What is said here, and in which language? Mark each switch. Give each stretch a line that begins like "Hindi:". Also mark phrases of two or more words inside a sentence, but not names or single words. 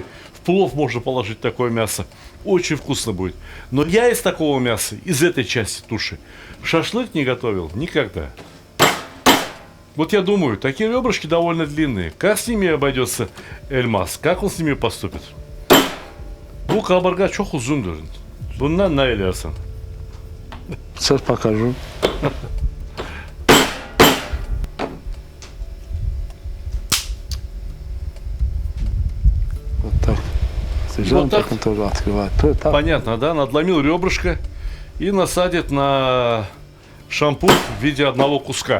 Russian: В плов можно положить такое мясо. Очень вкусно будет. Но я из такого мяса, из этой части туши, шашлык не готовил никогда. Вот я думаю, такие ребрышки довольно длинные. Как с ними обойдется Эльмаз? Как он с ними поступит?
Turkish: Bu kaburga çok uzundur. Bundan ne edersin?
Russian: Сейчас покажу. Вот так. Вот так? Он тоже открывает. Так. Понятно, да? Надломил ребрышко и насадит на шампур в виде одного куска.